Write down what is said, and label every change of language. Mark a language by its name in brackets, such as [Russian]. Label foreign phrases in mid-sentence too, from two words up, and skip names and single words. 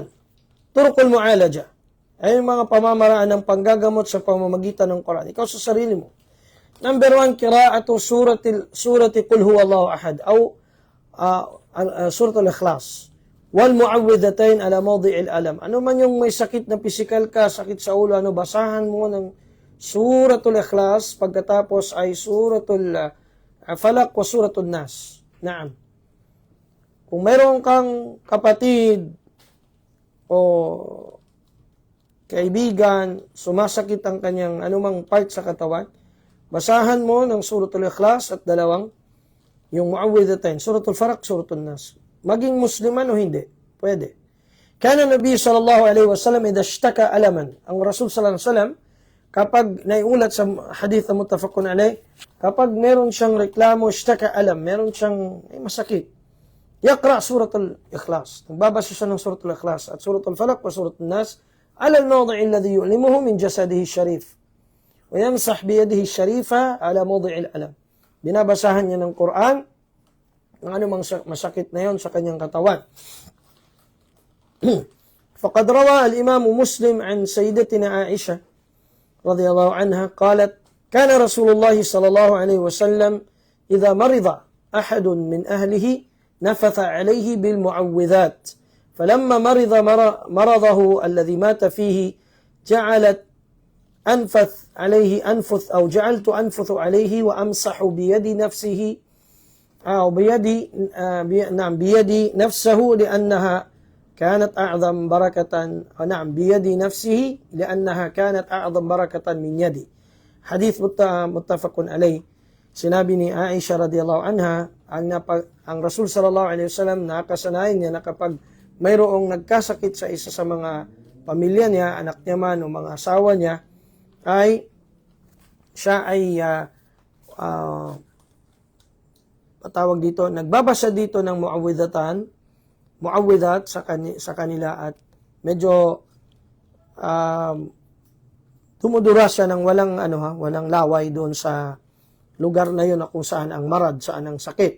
[Arabic] طرق المعالجة. [Filipino] Ay yung mga pamamaraan ng panggagamot sa pamamagitan ng Quran. Ikaw sa sarili mo. Number 1, [Arabic] قراءة سورة قل هو الله أحد أو سورة الإخلاص. والمعوذتين على موضع الألم. [Filipino] Ano man yung may sakit na physical ka, sakit sa ulo, basahan mo ng Suratul Ikhlas, pagkatapos ay Suratul Falaq wa Suratul Nas. Naam. Kung mayroon kang kapatid o kaibigan, sumasakit ang kanyang anumang part sa katawan, basahan mo ng Suratul Ikhlas at dalawang yung Muawwidhatain, Suratul Falaq, Suratul Nas. Maging Musliman o hindi, pwede. [Arabic] كان النبي صلى الله عليه وسلم إذا اشتكى ألما. [Filipino] Ang Rasul [Arabic] صلى الله عليه وسلم [Filipino] kapag naiulat sa hadith na [Arabic] متفق عليه, [Filipino] kapag meron siyang reklamo, [Arabic] اشتكى ألم, [Filipino] meron siyang masakit. [Arabic] يقرأ سورة الإخلاص. [Filipino] Nagbabasa siya ng Suratul Ikhlas at Suratul Falaq wa Suratul Nas [Arabic] على الموضع الذي يؤلمه من جسده الشريف. ويمسح بيده الشريفة على موضع الألم. [Filipino] Binabasahan niya ng Quran ang anumang masakit na yon sa kanyang katawan. [Arabic] فقد روى الإمام مسلم عن سيدتنا عائشة رضي الله عنها قالت كان رسول الله صلى الله عليه وسلم إذا مرض أحد من أهله نفث عليه بالمعوذات فلما مرض مرضه الذي مات فيه جعلت جعلت أنفث عليه وأمسح بيد نفسه أو بيد نفسه لأنها كانت أعظم بركة بيد نفسه لأنها كانت أعظم بركة من يدي. حديث متفق عليه. [Filipino] Sinabi ni Aisha [Arabic] رضي الله عنها, [Filipino] ang Rasul [Arabic] صلى الله عليه وسلم [Filipino] nakasanayan niya na kapag mayroong nagkasakit sa isa sa mga pamilya niya, anak niya man o mga asawa niya, ay siya ay patawag dito, nagbabasa dito ng muawwidhat sa kanila at medyo dumudura siya ng walang laway doon sa lugar na yun na kung saan ang marad, saan ang sakit.